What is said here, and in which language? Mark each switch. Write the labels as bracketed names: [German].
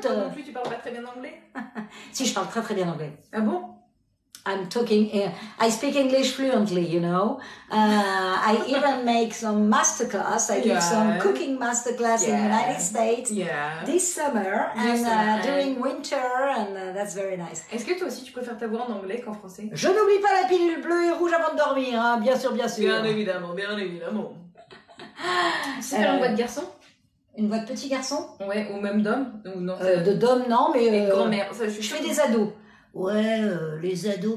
[French] Toi non plus, tu parles pas très bien anglais? Si, je parle très très bien anglais. Ah bon? [English] I speak English fluently, you know. I even make some masterclass. I did some cooking masterclass in the United States this summer and during winter, and that's very nice. [French] Est-ce que toi aussi tu préfères ta voix en anglais qu'en français? Je n'oublie pas la pilule bleue et rouge avant de dormir, hein. Bien sûr. Bien évidemment. C'est faire une voix de garçon? Une voix de petit garçon? Ouais, ou même d'homme? Ou non? De d'homme, non, mais grand-mère. Je fais des ados. Ouais, les ados.